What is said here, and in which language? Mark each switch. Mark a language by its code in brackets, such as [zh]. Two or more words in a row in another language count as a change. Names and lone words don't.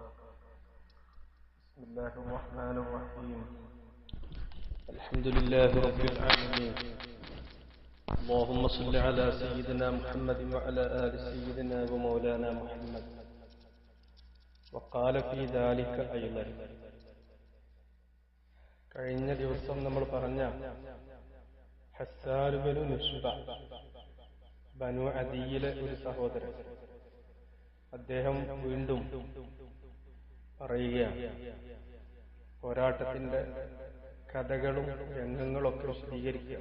[ar] بسم الله الرحمن الرحيم. الحمد لله رب العالمين. اللهم صل على سيدنا محمد وعلى آل سيدنا ومولانا محمد. وقال في ذلك أيضا. [ml] കഴിഞ്ഞ ദിവസം നമ്മൾ പറഞ്ഞ ഹസ്സാൻ ബിനു നുശ്ബ ബനു അദിയിലെ ഒരു സഹോദരൻ, അദ്ദേഹം വീണ്ടും പറയുകയാണ്, പോരാട്ടത്തിന്റെ കഥകളും രംഗങ്ങളൊക്കെ വിശദീകരിക്കുക.